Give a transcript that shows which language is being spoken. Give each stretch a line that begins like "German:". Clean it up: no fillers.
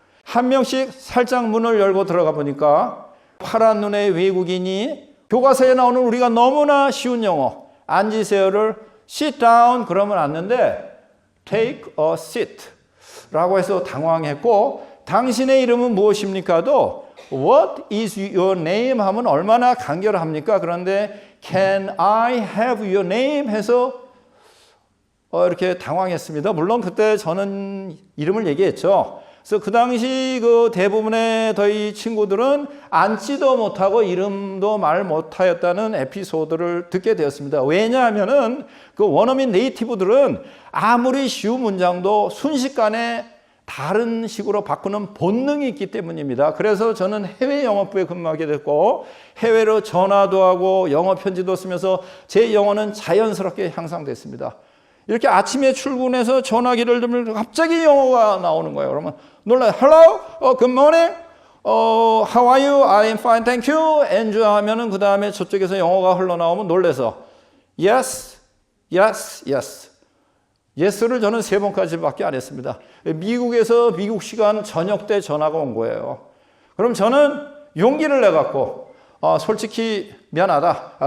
Korean: 한 명씩 살짝 문을 열고 들어가 보니까 파란 눈의 외국인이 교과서에 나오는 우리가 너무나 쉬운 영어 앉으세요를
English: sit down
Korean: 그러면 앉는데
English: take a seat
Korean: 라고 해서 당황했고 당신의 이름은 무엇입니까도
English: what is your name
Korean: 하면 얼마나 간결합니까? 그런데
English: can I have your name
Korean: 해서 이렇게 당황했습니다. 물론 그때 저는 이름을 얘기했죠. 그래서 그 당시 그 대부분의 저희 친구들은 앉지도 못하고 이름도 말 못하였다는 에피소드를 듣게 되었습니다. 왜냐하면은 그 원어민 네이티브들은 아무리 쉬운 문장도 순식간에 다른 식으로 바꾸는 본능이 있기 때문입니다. 그래서 저는 해외 영어부에 근무하게 됐고 해외로 전화도 하고 영어 편지도 쓰면서 제 영어는 자연스럽게 향상됐습니다. 이렇게 아침에 출근해서 전화기를 들면 갑자기 영어가 나오는 거예요. 그러면 놀라요.
English: Hello, good morning, how are you? I am fine, thank you.
Korean: And 하면은 그 다음에 저쪽에서 영어가 흘러나오면 놀래서
English: yes, yes, yes.
Korean: 예스를 저는 3번까지밖에 안 했습니다. 미국에서 미국 시간 저녁 때 전화가 온 거예요. 그럼 저는 용기를 내갖고 솔직히 미안하다.